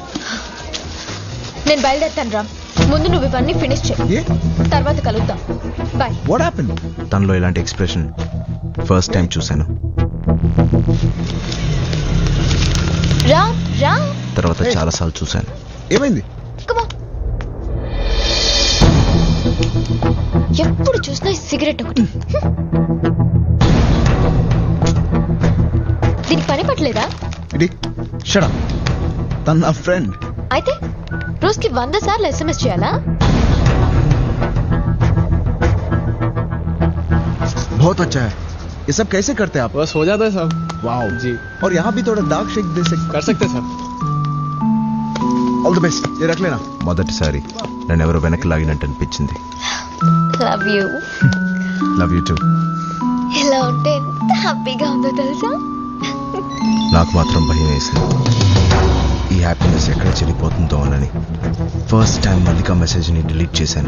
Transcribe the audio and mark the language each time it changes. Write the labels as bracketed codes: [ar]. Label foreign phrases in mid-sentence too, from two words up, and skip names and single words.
[te] నేను బయలుదేరుతాను రా. ముందు నువ్వు ఇవన్నీ ఫినిష్ చేయి, తర్వాత కలుద్దాం. బాయ్. [en] What happen? [te] తనలో ఇలాంటి ఎక్స్ప్రెషన్ [en] first time [te] చూశాను. రా రా. తర్వాత చాలాసార్లు చూశాను. ఏమైంది? [en] Come on. [te] ఎప్పుడు చూసినా ఈ సిగరెట్ ఒకటి. దీనికి పని పట్టలేదా? ఇది షడా తన నా ఫ్రెండ్. అయితే రోజుకి 100 సార్లు SMS చేయాలా? [hi] बहुत अच्छा है. ये सब कैसे करते हैं आप? बस हो जाता है साहब. [en] वाओ [hi] जी. और यहाँ भी थोड़ा डार्क शेक दे सकते. कर सकते हैं सर. [en] All the best. [hi] ये रख लेना. [te] మొదటిసారి నన్ను ఎవరో వెనక్కి లాగినట్టు అనిపించింది. [en] Love you. Love you too. [te] ఇలా ఉంటే ఎంత హ్యాపీగా ఉందో తెలుసా? నాకు మాత్రం భయం వేసింది ఈ హ్యాపీనెస్ ఎక్కడ చెల్లిపోతుందో అని. [en] first time [te] మల్లిక మెసేజ్ని డిలీట్ చేశాను.